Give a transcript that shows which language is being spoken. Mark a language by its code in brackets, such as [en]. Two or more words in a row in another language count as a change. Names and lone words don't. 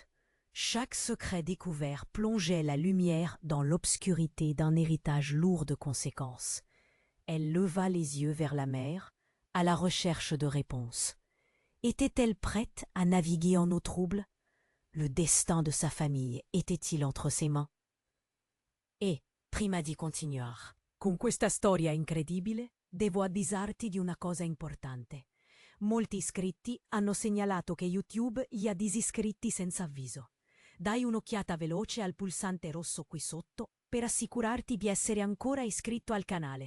[fr] Chaque secret découvert plongeait la lumière dans l'obscurité d'un héritage lourd de conséquences. Elle leva les yeux vers la mer, à la recherche de réponses. Était-elle prête à naviguer en eau trouble? Le destin de sa famille était-il entre ses mains? [it] E, prima di continuare, con questa storia incredibile, devo avvisarti di una cosa importante. Molti iscritti hanno segnalato che YouTube gli ha disiscritti senza avviso. Dai un'occhiata veloce al pulsante rosso qui sotto per assicurarti di essere ancora iscritto al canale.